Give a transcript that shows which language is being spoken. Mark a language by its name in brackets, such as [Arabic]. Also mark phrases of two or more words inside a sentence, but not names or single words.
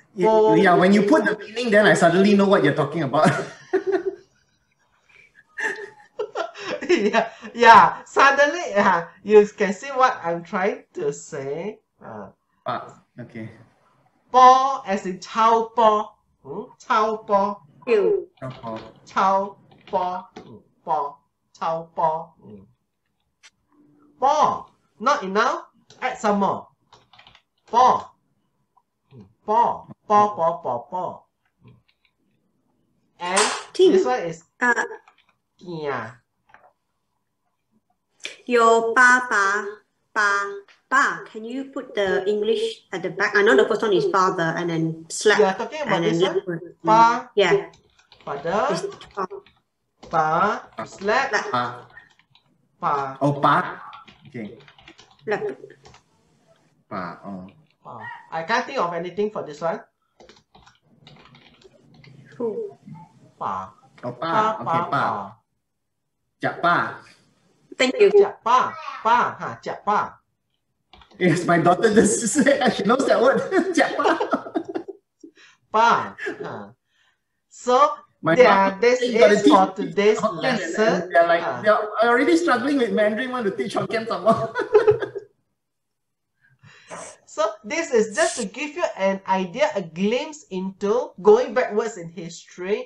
[English] yeah, when you put the meaning, then I suddenly know what you're talking about. yeah. Suddenly, you can see what I'm trying to say. Okay. [Min Nan Chinese] Po as in chow po. Chow po. Chow po. Po. Chow po. Po. Not enough? Add some more. Po. Po. Po, po, po, po. [English] And this one is kia. Your pa. Can you put the English at the back? I know the first one is father and then slap. You are talking about and this then one? Pa. Yeah. Father. Pa. Slap. [Min Nan Chinese] Pa. [English] Oh, pa. Okay. Slap. [Min Nan Chinese] Pa. Oh. Pa. [English] I can't think of anything for this one. [Min Nan Chinese] Pa. Oh, pa. Okay, pa. Jak pa. [English] Thank you. [Min Nan Chinese] Jak pa. Pa. Jak pa. [English] Yes, my daughter just say she knows that word. [Min Nan Chinese] Jak pa. Pa. [English] So, this is for today's lesson. They're like, they're already struggling with Mandarin, want to teach Hokkien some more. So, this is just to give you an idea, a glimpse into going backwards in history.